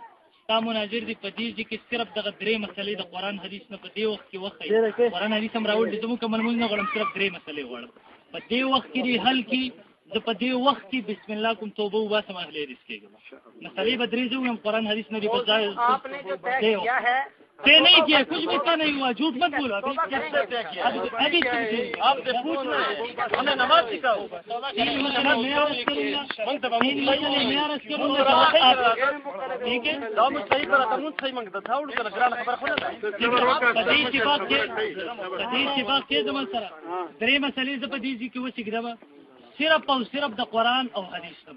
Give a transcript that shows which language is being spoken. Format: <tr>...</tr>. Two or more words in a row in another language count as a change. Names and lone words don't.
<ps>تا مناظر دي په دې کې صرف دغه درې مسلې د قرآن حدیث نه په دې وخت کې وخت قرآن حدیث هم راوړل دي, زموږ کوم نه غواړم صرف درې مسلې غواړم په دې وخت کې حل کی. زه په دې وخت کې بسم الله کوم توبه وباسم اهل حدیث کېږم. مسلې به درې زو هم قرآن حدیث نه دی</ps> <ur>بس آپ نے جو طے کیا ہے طے نہیں کیا, کچھ بھی طے نہیں ہوا, جھوٹ مت بولو. ابھی آپ سے پوچھنا ہے ہمیں نماز سکھاؤ.</ur> <ps>درې مسلې زه په دې کې وسیږم</ps> <ur>صرف اور صرف</ur> <ps>د قرآن او حدیث نه.</ps>